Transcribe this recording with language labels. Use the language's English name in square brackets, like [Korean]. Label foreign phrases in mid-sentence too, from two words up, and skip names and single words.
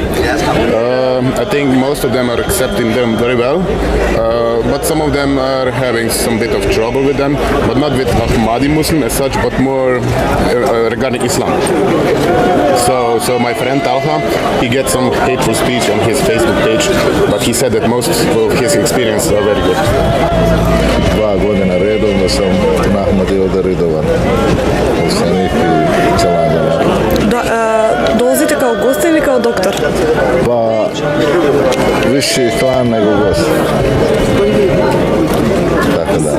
[English] I think most of them are accepting them very well, but some of them are having some bit of trouble with them, but not with Ahmadi Muslim as such, but more regarding Islam. So my friend Talha, he gets some hateful speech on his Facebook page, but he said that most of his experiences are very good. [Bosnian] 2 godine redovno sam na Ahmadiju redovan. Dolazite kao gost ili kao doktor? Pa viši član nego gost. Tako da.